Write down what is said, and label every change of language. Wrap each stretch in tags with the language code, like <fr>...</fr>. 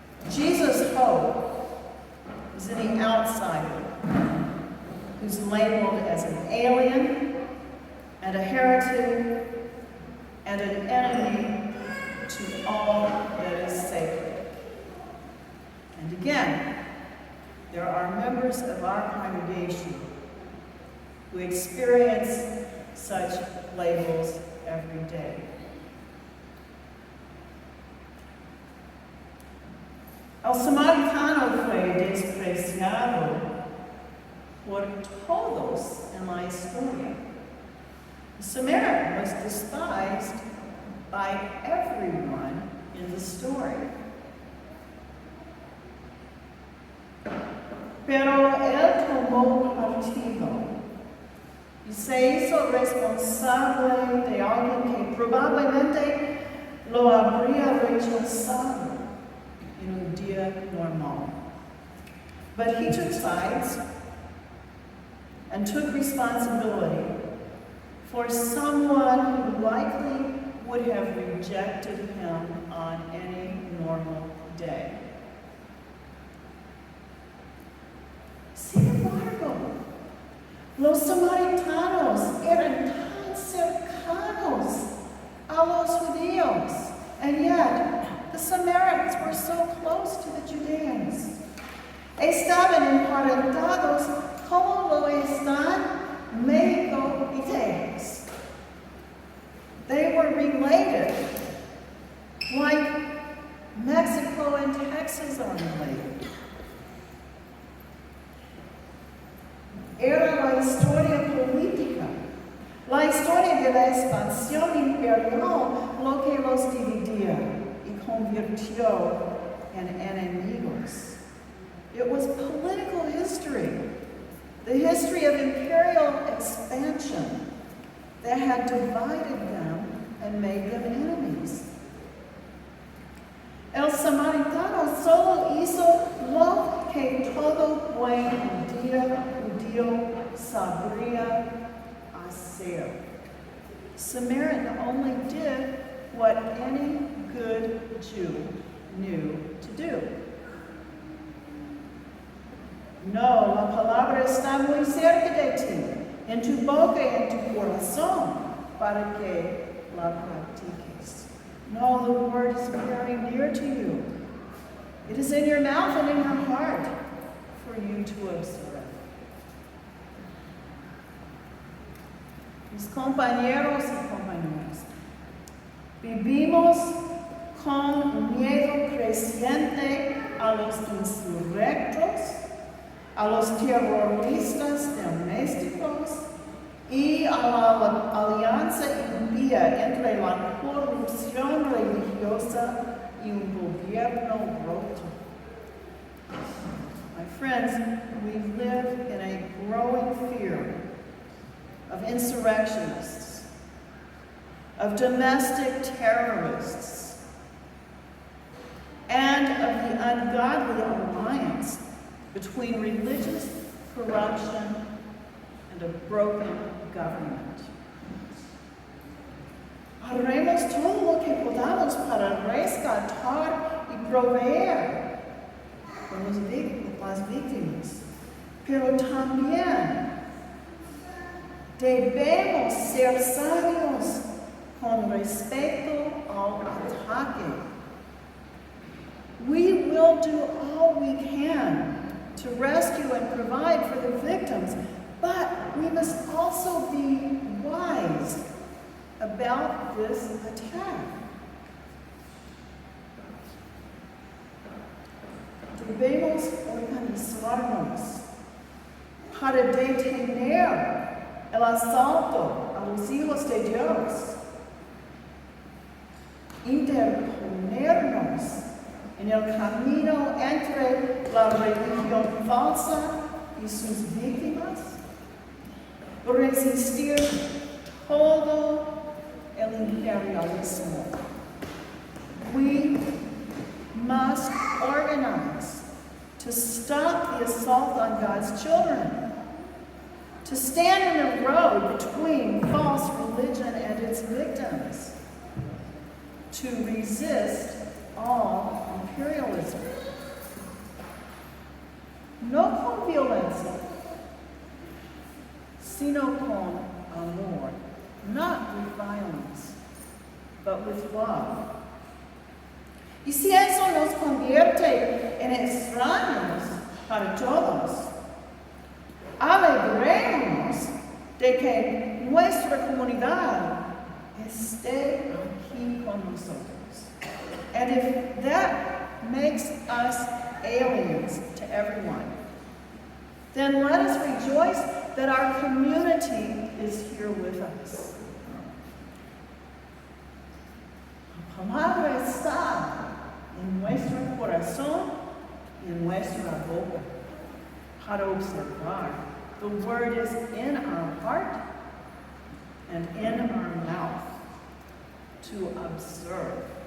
<en>Jesus' hope is in the outsider, who's labeled as an alien and a heretic and an enemy to all that is sacred. And again, there are members of our congregation who experience such labels every day.</en> <es>El samaritano fue despreciado por todos en la historia.</es> <en>The Samaritan was despised by everyone in the story.</en> <es>contigo. Y se hizo responsable de alguien que probablemente lo habría rechazado en un día normal.</es> <en>But he took sides and took responsibility for someone who likely would have rejected him on any normal day.</en> <es>Sin embargo, los samaritanos eran tan cercanos a los judíos,</es> <en>and yet the Samaritans were so close to the Judeans.</en> <es>Estaban emparentados como lo están México y Texas.</es> <en>They were related like Mexico and Texas are related.</en> <es>Era la historia política, la historia de la expansión imperial, lo que los dividía y convirtió en enemigos.</es> <en>It was political history, the history of imperial expansion that had divided them and made them enemies.</en> <es>El samaritano solo hizo lo que todo buen judío sabría hacer.</es> <en>Samaritan only did what any good Jew knew to do.</en> <es>No, la palabra está muy cerca de ti, en tu boca y en tu corazón, para que la practiques.</es> <en>No, the word is very near to you. It is in your mouth and in your heart for you to observe.</en> <es>Mis compañeros y compañeras, vivimos con miedo creciente a los insurrectos, a los terroristas domésticos y a la alianza impía entre la corrupción religiosa y un gobierno roto.</es> <en>My friends, we live in a growing fear of insurrectionists, of domestic terrorists, and of the ungodly alliance between religious corruption and a broken government.</en> <es>Haremos todo lo que podamos para rescatar y proveer por las víctimas, pero también debemos ser sabios con respecto al ataque.</es> <en>We will do all we can to rescue and provide for the victims, but we must also be wise about this attack.</en> <es>Debemos organizarnos para detener el asalto a los hijos de Dios, interponernos en el camino entre la religión falsa y sus víctimas, resistir todo el imperialismo.</es> <en>We must organize to stop the assault on God's children, to stand in the road between false religion and its victims, to resist all imperialism.</en> <es>No con violencia, sino con amor,</es> <en>not with violence, but with love.</en> <es>Y si eso nos convierte en extraños para todos, alegrémonos de que nuestra comunidad esté aquí con nosotros.</es> <en>And if that makes us aliens to everyone, then let us rejoice that our community is here with us.</en> <es>La palabra está en nuestro corazón y en nuestra boca para observar</es> <en>The word is in our heart and in our mouth to observe.</en>